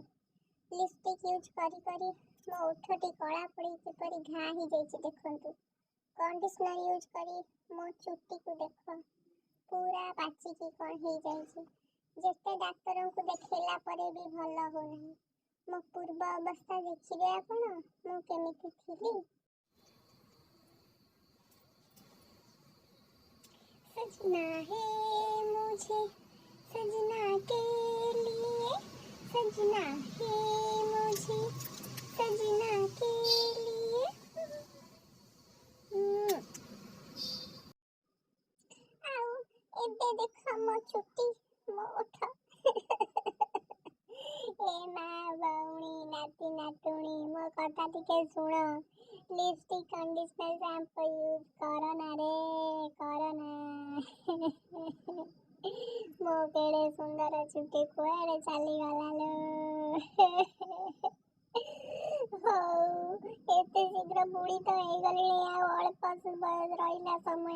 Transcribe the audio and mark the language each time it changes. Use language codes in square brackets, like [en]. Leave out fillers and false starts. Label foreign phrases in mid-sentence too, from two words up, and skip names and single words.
[or] ଲିପଷ୍ଟିକ୍ ୟୁଜ୍ କରି କରି ମୋ ଓଠଟି କଳା ପଡ଼ି କିପରି ଘା ହେଇଯାଇଛି ଦେଖନ୍ତୁ। କଣ୍ଡିସନର୍ ୟୁଜ୍ କରି ମୋ ଚୁଟିକୁ ଦେଖ ପୁରା ପାଚିକି କ'ଣ ହେଇଯାଇଛି। ଯେତେ ଡାକ୍ତରଙ୍କୁ ଦେଖେଇଲା ପରେ ବି ଭଲ ହଉନାହିଁ। ମୋ ପୂର୍ବ ଅବସ୍ଥା ଦେଖିବେ ଆପଣ, ମୁଁ କେମିତି ଥିଲି। [hi] सजना है मुझे सजना के लिए, सजना है मुझे सजना के लिए। [or] ଆଉ ଏବେ ଦେଖ ମୋ ଚୁଟି, ମୋ ଓଠ। ଏ ମା ଭଉଣୀ, ନାତି ନାତୁଣୀ, ମୋ କଥା ଟିକେ ଶୁଣ। [en] lipstick conditioner shampoo use [hi] करो ना रे, करो ना। [or] ମୋ କେଡ଼େ ସୁନ୍ଦର ଚୁଟି କୁଆଡ଼େ ଚଲି ଗଲା ଲୋ। ଏତେ ଶୀଘ୍ର ବୁଢ଼ୀ ତୋ ହୋ ଗଲି ଅଳ୍ପ ରହା ସମୟ।